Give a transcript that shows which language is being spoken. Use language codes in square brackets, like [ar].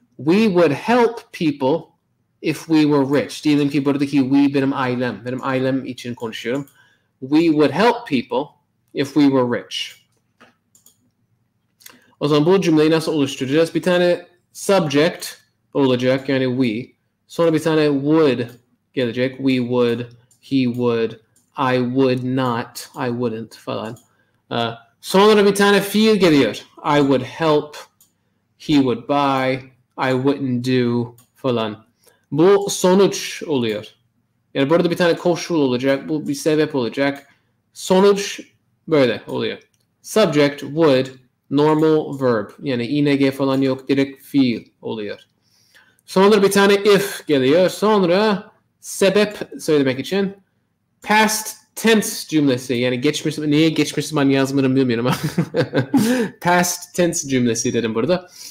[en] We would help people if we were rich. [tr] Diyelim ki buradaki we benim ailem. Benim ailem için konuşuyorum. [en] We would help people if we were rich. [tr] O zaman bu cümleyi nasıl oluşturacağız? Bir tane [en] subject [tr] olacak yani [en] we. [tr] Sonra bir tane [en] would [tr] gelecek. [en] We would, he would, I would not, I wouldn't falan. [tr] Sonra bir tane fiil geliyor. [en] I would help, he would buy, I wouldn't do [tr] falan. Bu sonuç oluyor. Yani burada bir tane koşul olacak. Bu bir sebep olacak. Sonuç böyle oluyor. [en] Subject, would, normal verb. [tr] Yani ing falan yok. Direkt fiil oluyor. Sonra bir tane [en] if [tr] geliyor. Sonra sebep söylemek için past tense cümlesi. Yani geçmiş, niye geçmiş zaman yazmadım bilmiyorum ama [en] past tense [tr] cümlesi dedim burada.